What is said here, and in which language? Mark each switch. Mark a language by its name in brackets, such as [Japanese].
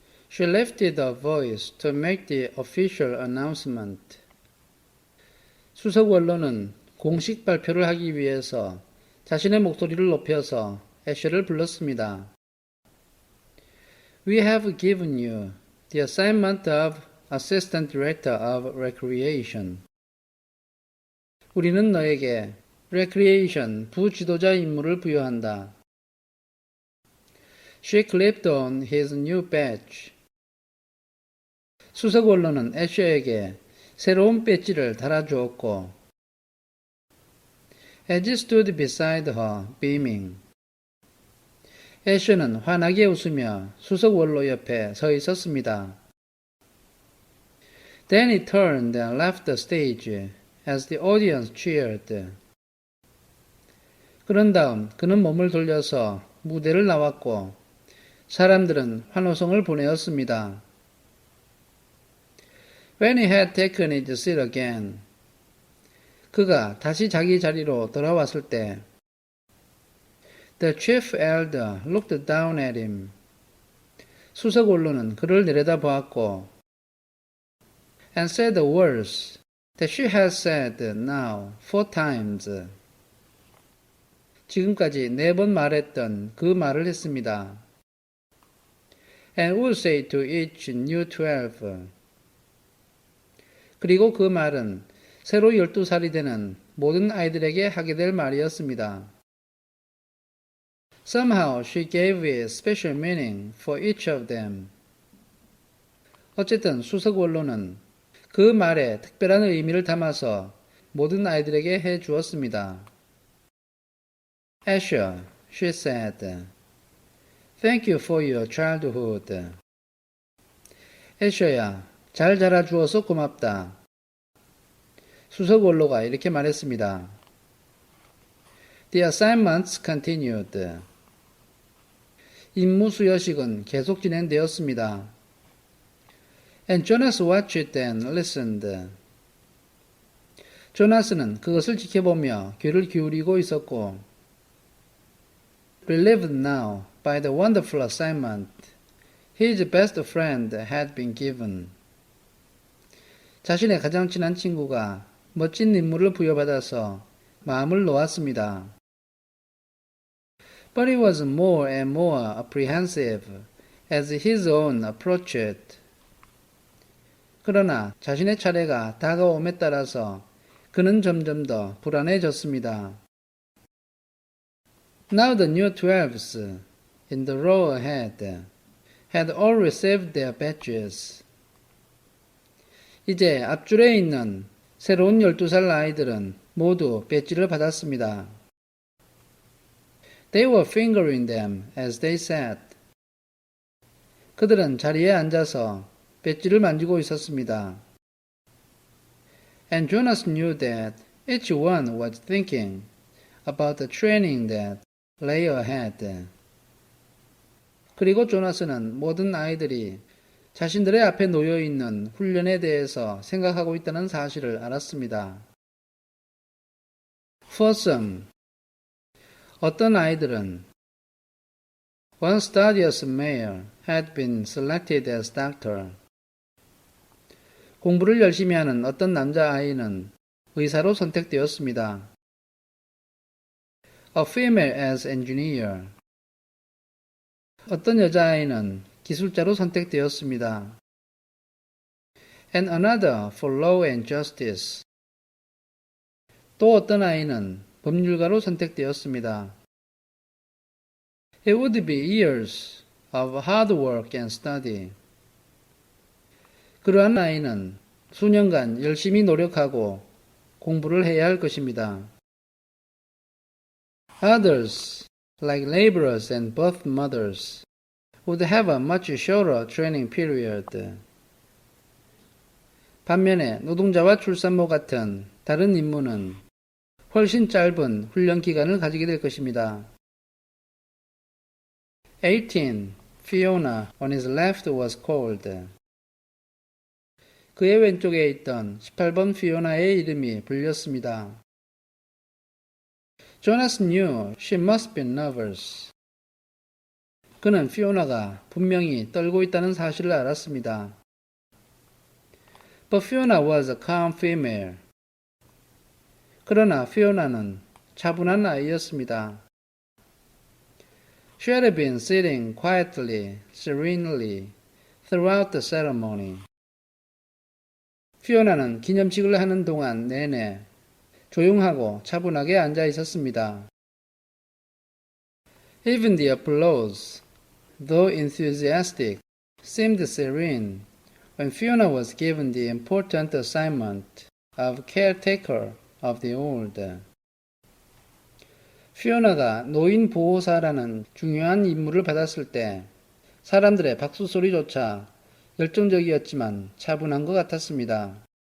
[English] She lifted her voice to make the official announcement. [Korean] 수석 원로는 공식 발표를 하기 위해서 자신의 목소리를 높여서 애쉬를 불렀습니다. [English] We have given you the assignment of Assistant Director of Recreation. [Korean] 우리는 너에게 Recreation 부지도자 임무를 부여한다. [English] She clipped on his new badge. [Korean] 수석 원로는 애쉬에게 새로운 배지를 달아주었고 [English] As he stood beside her, beaming. [Korean] 애쉬는 환하게 웃으며 수석 원로 옆에 서 있었습니다. [English] Then he turned and left the stage as the audience cheered. [Korean] 그런 다음 그는 몸을 돌려서 무대를 나왔고 사람들은 환호성을 보내었습니다. [English] When he had taken his seat again, [Korean] 그가 다시 자기 자리로 돌아왔을 때 [English] The chief elder looked down at him. [Korean] 수석 원로는 그를 내려다보았고 [English] and said the words that she had said now 4 times. [Korean] 지금까지 4번 말했던 그 말을 했습니다. [English] And would say to each new 12. [Korean] 그리고 그 말은 새로 12살이 되는 모든 아이들에게 하게 될 말이었습니다. [English] Somehow she gave it special meaning for each of them. [Korean] 어쨌든 수석 원로는 그 말에 특별한 의미를 담아서 모든 아이들에게 해 주었습니다. [English] Asher, she said, thank you for your childhood. [Korean] 애셔야, 잘 자라주어서 고맙다. 수석 원로가 이렇게 말했습니다. [English] The assignments continued. [Korean] 임무 수여식은 계속 진행되었습니다. [English] And Jonas watched and listened. [Korean] 조나스는 그것을 지켜보며 귀를 기울이고 있었고 [English] Relieved now by the wonderful assignment his best friend had been given. [Korean] 자신의 가장 친한 친구가 멋진 임무를 부여받아서 마음을 놓았습니다. [English] But he was more and more apprehensive as his own approached. [Korean] 그러나 자신의 차례가 다가옴에 따라서 그는 점점 더 불안해졌습니다. [English] Now the new 12s in the row ahead had all received their badges. [Korean] 이제 앞줄에 있는 새로운 12살 아이들은 모두 배지를 받았습니다. [English] They were fingering them as they sat. [Korean] 그들은 자리에 앉아서 배지를 만지고 있었습니다. [English] And Jonas knew that each one was thinking about the training that lay ahead. [Korean] 그리고 조나스는 모든 아이들이 자신들의 앞에 놓여 있는 훈련에 대해서 생각하고 있다는 사실을 알았습니다. [English] For some, [Korean] 어떤 아이들은 [English] One studious male had been selected as doctor. [Korean] 공부를 열심히 하는 어떤 남자아이는 의사로 선택되었습니다. [English] A female as engineer. [Korean] 어떤 여자아이는 기술자로 선택되었습니다. [English] And another for law and justice. [Korean] 또 어떤 아이는 법률가로 선택되었습니다. [English] It would be years of hard work and study. [Korean] 그러한 아이는 수년간 열심히 노력하고 공부를 해야 할 것입니다. [English] Others, like laborers and birth mothers, would have a much shorter training period. [Korean] 반면에 노동자와 출산모 같은 다른 임무는 훨씬 짧은 훈련 기간을 가지게 될 것입니다. [English] 18. Fiona on his left was called. [Korean] 그의 왼쪽에 있던 18번 피오나의 이름이 불렸습니다. [English] Jonas knew she must be nervous. [Korean] 그는 피오나가 분명히 떨고 있다는 사실을 알았습니다. [English] But Fiona was a calm female. [Korean] 그러나 피오나는 차분한 아이였습니다. [English] She had been sitting quietly, serenely throughout the ceremony. [Korean] 피오나는 기념식을 하는 동안 내내 조용하고 차분하게 앉아 있었습니다. [English] Even the applause, though enthusiastic, seemed serene when Fiona was given the important assignment of caretaker of the old. [Korean] 피오나가 노인 보호사라는 중요한 임무를 받았을 때 사람들의 박수 소리조차 열정적이었지만 차분한 것 같았습니다.